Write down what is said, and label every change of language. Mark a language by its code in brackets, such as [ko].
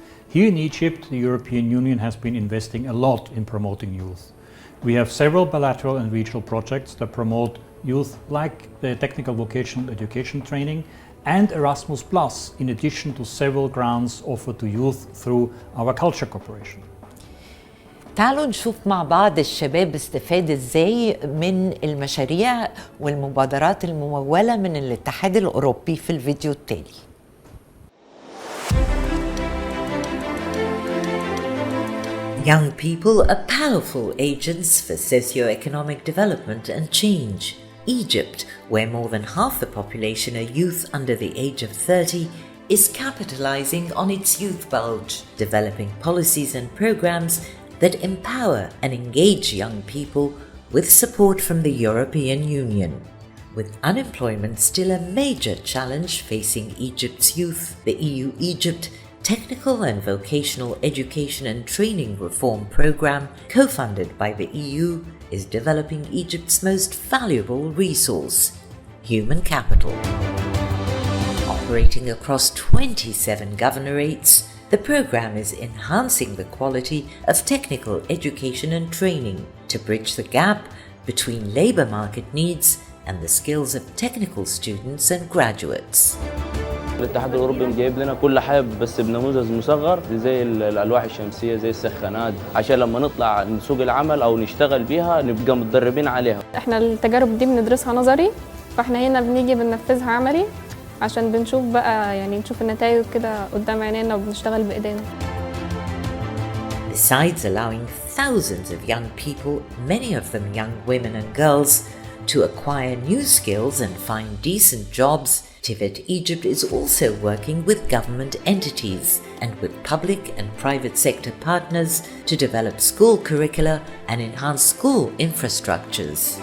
[en] Here in Egypt, the European Union has been investing a lot in promoting youth. We have several bilateral and regional projects that promote youth, like the technical vocational education training and Erasmus Plus, in addition to several grants offered to youth through our culture cooperation. [ar] تعالوا نشوف مع بعض الشباب استفاد ازاي من المشاريع والمبادرات الممولة من الاتحاد الأوروبي في الفيديو التالي. [en] Young people are powerful agents for socio-economic development and change. Egypt, where more than half the population are youth under the age of 30, is capitalizing on its youth bulge, developing policies and programs that empower and engage young people with support from the European Union. With unemployment still a major challenge facing Egypt's youth, the EU-Egypt Technical and Vocational Education and Training Reform Program, co-funded by the EU, is developing Egypt's most valuable resource, human capital. Operating across 27 governorates, the program is enhancing the quality of technical education and training to bridge the gap between labor market needs and the skills of technical students and graduates. [ar] الاتحاد الأوروبي جايب لنا كل حاجة بس بنموذج مصغر زي الألواح الشمسية زي السخانات عشان لما نطلع نسوق العمل أو نشتغل بيها نبقى متدربين عليها. احنا التجارب دي بندرسها نظري فاحنا هنا بنيجي بننفذها عملي عشان بنشوف بقى نشوف النتائج كده قدام عينينا وبنشتغل بإيدينا. [en] Besides allowing thousands of young people, many of them young women and girls, to acquire new skills and find decent jobs, TVET Egypt is also working with government entities and with public and private sector partners to develop school curricula and enhance school infrastructures.